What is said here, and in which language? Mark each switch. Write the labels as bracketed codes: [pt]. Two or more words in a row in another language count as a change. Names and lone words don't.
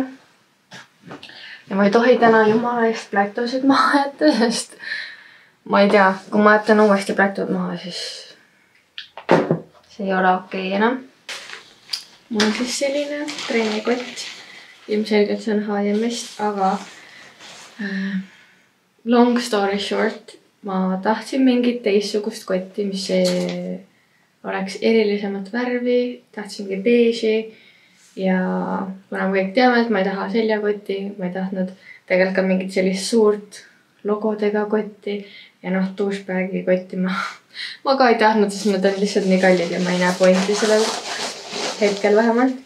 [et] Ja ma ei tohi täna jumala eest plätusid maha jätta, sest ma ei tea, kui ma jätan uuesti plätud maha, siis see ei ole okei enam. Mul on siis selline trennikott. Ilmselgelt see on H&M-ist, aga [en] Long story short, [et] ma tahtsin mingit teistsugust kotti, mis oleks erilisemat värvi, tahtsingi beeži ja kuna me kõik teame, et ma ei taha seljakotti, ma ei tahtnud tegelikult ka mingit sellist suurt logodega kotti ja noh, douchebagi kotti ma ka ei tahtnud, sest nad on lihtsalt nii kallid ja ma ei näe pointi sellel hetkel vähemalt.